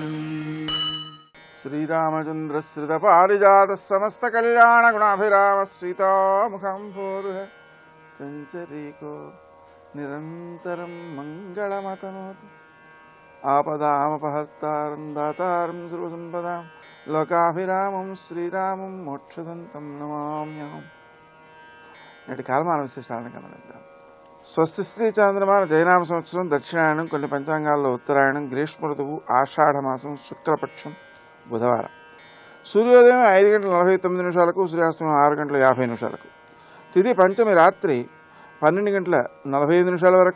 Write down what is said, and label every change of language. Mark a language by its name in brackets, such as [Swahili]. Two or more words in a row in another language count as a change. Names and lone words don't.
[Sanskrit] श्रीरामचन्द्रश्रित पारिजातः समस्त कल्याण गुणाभिरामः सीतामुखं पूर्वः चञ्चरीको निरन्तरं मङ्गलमतनोतु। आपदामपहर्तारं दातारं सर्वसम्पदां लोकाभिरामं శ్రీరామం మోక్షదంతం నమామ్యహం. [Telugu] నేటి కాలమాన విశేషాలను గమనిద్దాం. స్వస్తి శ్రీ చాంద్రమాన జైనామ సంవత్సరం దక్షిణాయనం, కొన్ని పంచాంగాల్లో ఉత్తరాయణం, గ్రీష్మ ఋతువు ఆషాఢమాసం, శుక్లపక్షం, బుధవారం. సూర్యోదయం 5:49 సూర్యాస్తమయం 6:50 తిథి పంచమి రాత్రి 12:45 వరకు.